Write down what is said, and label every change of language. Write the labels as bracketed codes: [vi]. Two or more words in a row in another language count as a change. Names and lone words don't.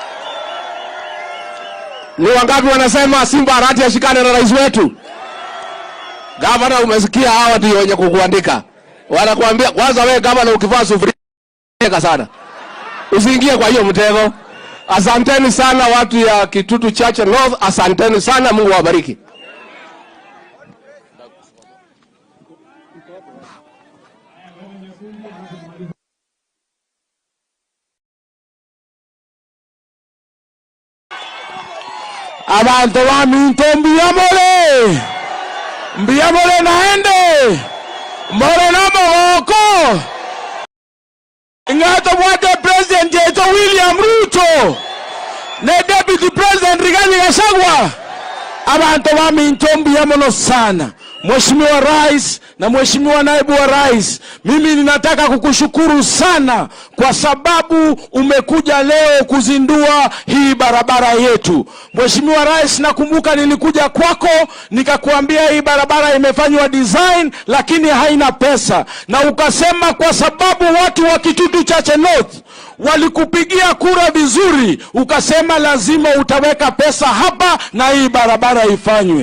[sw] Ni wangapi wanasema Simba Arati ashikane na rais wetu? Governor, umesikia hawa ndio wenye kukuandika. Wanakuambia kwanza wewe governor ukivaa sufuria sana, usiingie kwa hiyo mtego. Asanteni sana watu ya Kitutu Chache North, asanteni sana, Mungu awabariki. [guz] Abantu baminto mbiyamole naende mbole na moko ngato bwate [sw] president yetu [guz] William Ruto ne [en] deputy president [guz] Rigathi Gachagua. Abantu baminto mbiyamolo [sw] sana Mheshimiwa Rais na Mheshimiwa Naibu wa Rais, mimi ninataka kukushukuru sana kwa sababu umekuja leo kuzindua hii barabara yetu. Mheshimiwa Rais, nakumbuka nilikuja kwako nikakuambia hii barabara imefanywa design lakini haina pesa, na ukasema kwa sababu watu wa Kitutu Chache North walikupigia kura vizuri, ukasema lazima utaweka pesa hapa na hii barabara ifanywe.